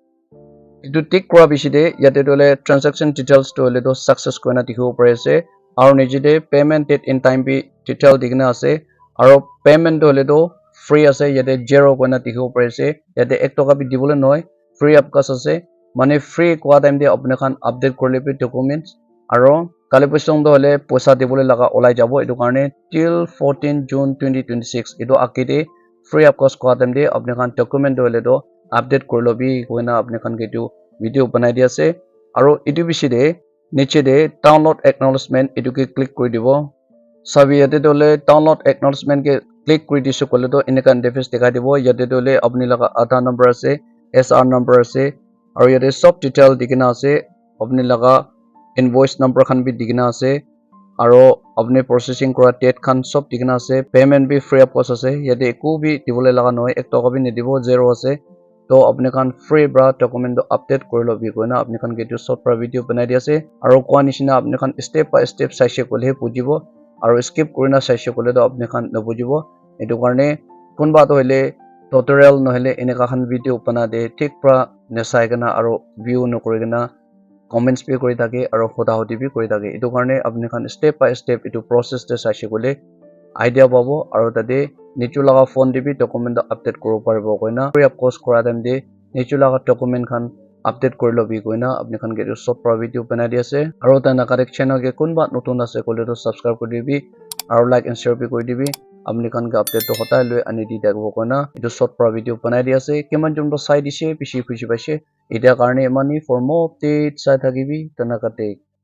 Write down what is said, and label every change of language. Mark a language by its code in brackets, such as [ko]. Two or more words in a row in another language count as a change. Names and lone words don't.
[nag] etu tick kora bishide yate dole [en] transaction details [nag] to le to success koina dikhibo parise aro nijide [en] payment date in time [nag] bi detail dikna ase aro payment dole to free ase yate zero koina dikhibo parise yate 1 toka bi dibole noy [en] free of cost [nag] ase mane free kwa time de apne khan update korle bi documents aro kale posong do hole poisa dibole laga olai jabo etu karne till 14 June 2026 etu akide [en] free of cost [nag] kwa time de apne khan document do hole do update korlo bi koina apne khan ke tu video banai dia ase aro etu bishide niche de [en] download acknowledgement [nag] etu ke click kori dibo sabi yate dole [en] download acknowledgement [nag] ke click kuri disu kole to eneka interface dekhai dibo yate dole apni laga Aadhaar number ase SR number ase aro yate sob detail dikina ase apni laga [en] invoice number [nag] khan bi dikina ase aro apni processing kora date khan sob dikina ase payment bi [en] free of cost [nag] ase yate eku bi dibole laga noy 1 toka bi nidibo zero ase to apne khan free bra document to update korilo bi koina apne khan ke tu short pra video banai dia ase aro kwa nishina apne khan step [en] by step [nag] saise kole bujibo aro skip kurina saise kole to apne khan nabujibo etu karne kunba to hile tutorial nohile eneka khan video bana de thik pra nesai kana aro view no kori kana comments bi kori thake aro khoda hoti bi kori thake etu karne apne khan [en] step by step [nag] etu process te saise kole idea pabo aro tade nichu laga phone de bi document update koribo paribo koina [en] free of cost [nag] kora time de nichu laga document khan update korilo bi koina apne khan ke short pra video banai dia ase aro ta na [en] correct channel [nag] ke kunba notun ase kole to subscribe kori dibi aro [en] like and share [nag] bi kori dibi apne khan ke update to hotai loi ani di dakbo koina etu short pra video banai dia ase keman jom to sai dise bishi khushi paise eta karne mani [en] for more updates [nag] sai thakibi tana kate